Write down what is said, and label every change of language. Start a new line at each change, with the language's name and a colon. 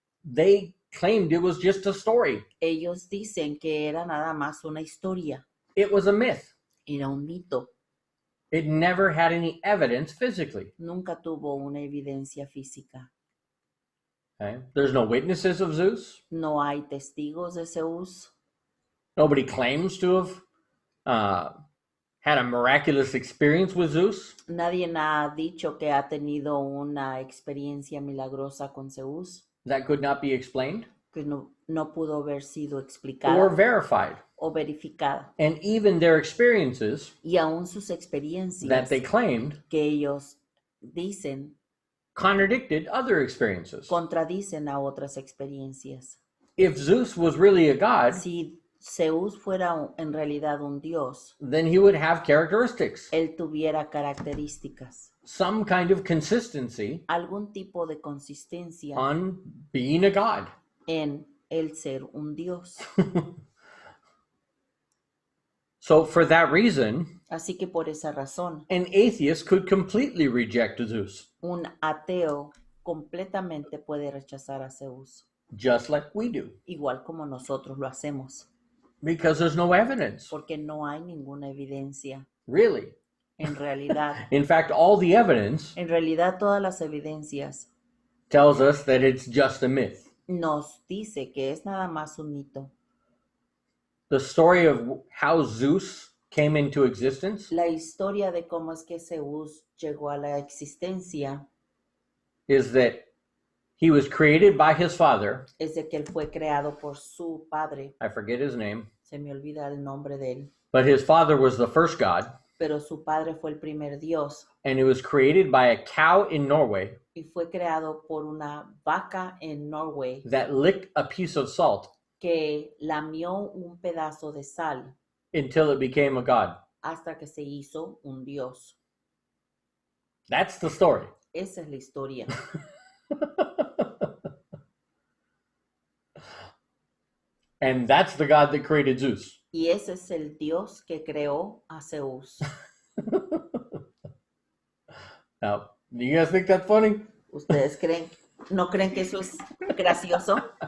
English: They claimed it was just a story.
Spanish: Ellos dicen que era nada más una historia,
English: It was a myth.
Spanish: era un mito,
English: It never had any evidence physically.
Spanish: nunca tuvo una evidencia física.
English: Okay. There's no witnesses of Zeus.
Spanish: No hay testigos de Zeus.
English: Nobody claims to have had a miraculous experience with Zeus.
Spanish: Nadie ha dicho que ha tenido una experiencia milagrosa con Zeus,
English: That could not be explained
Spanish: que no pudo haber sido
English: or
Spanish: explicada
English: verified.
Spanish: o verificada.
English: And even their experiences
Spanish: Y aún sus experiencias
English: that they claimed
Spanish: que ellos dicen
English: contradicted other experiences.
Spanish: contradicen a otras experiencias.
English: If Zeus was really a god,
Spanish: Si Zeus fuera en realidad un dios,
English: then he would have characteristics,
Spanish: él tuviera características,
English: some kind of consistency
Spanish: algún tipo de consistencia
English: on being a god.
Spanish: en el ser un dios.
English: So for that reason,
Spanish: Así que por esa razón,
English: an atheist could completely reject Zeus,
Spanish: un ateo completamente puede rechazar a Zeus,
English: just like we do,
Spanish: igual como nosotros lo hacemos,
English: because there's no evidence,
Spanish: porque no hay ninguna evidencia.
English: really.
Spanish: En realidad,
English: In fact, all the evidence
Spanish: todas las evidencias
English: tells us that it's just a myth.
Spanish: nos dice que es nada más un mito.
English: The story of how Zeus came into existence
Spanish: La historia de cómo es que Zeus llegó a la existencia
English: is that he was created by his father.
Spanish: es de que él fue creado por su padre.
English: I forget his name,
Spanish: Se me olvida el nombre de él.
English: but his father was the first god,
Spanish: Pero su padre fue el primer dios
English: and it was created by a cow in Norway
Spanish: y fue creado por una vaca en Norway
English: that licked a piece of salt
Spanish: que lamió un pedazo de sal
English: until it became a god.
Spanish: hasta que se hizo un dios.
English: That's the story.
Spanish: Esa es la historia.
English: And that's the god that created Zeus.
Spanish: Y ese es el dios que creó a Zeus.
English: Now, do you guys think that's funny?
Spanish: ¿Ustedes no creen que eso es gracioso?